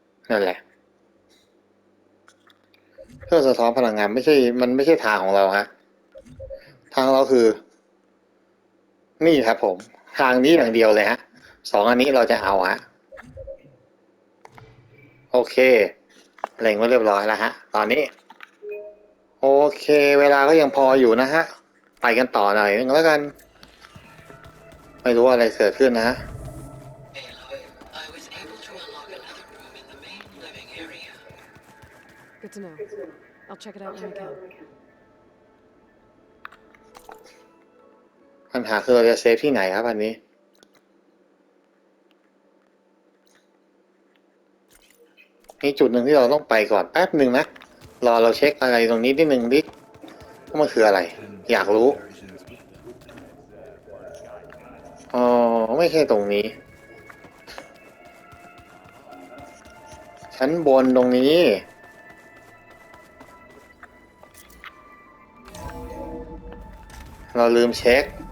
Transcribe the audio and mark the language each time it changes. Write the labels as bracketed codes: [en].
[th] นั่นแหละเครื่องสะท้อนพลังงานมันไม่ใช่ทางของเราฮะทางเราคือนี่ครับผมทางนี้อย่างเดียวเลยฮะสองอันนี้เราจะเอาฮะโอเคเล็งไว้เรียบร้อยแล้วฮะตอนนี้โอเคเวลาก็ยังพออยู่นะฮะไปกันต่อหน่อยนึงแล้วกันไม่รู้อะไรเกิดขึ้นนะฮะ [en] Aloy, I was able to unlock another room in the main living area. Good to know. I'll check it out when I can. [th] ปัญหาคือเราจะเซฟที่ไหนครับอันนี้มีจุดหนึ่งที่เราต้องไปก่อนแป๊บหนึ่งนะรอเราเช็คอะไรตรงนี้นิดนึงดิ ว่ามันคืออะไรอยากรู้อ๋อไม่ใช่ตรงนี้ชั้นบนตรงนี้เราลืมเช็ค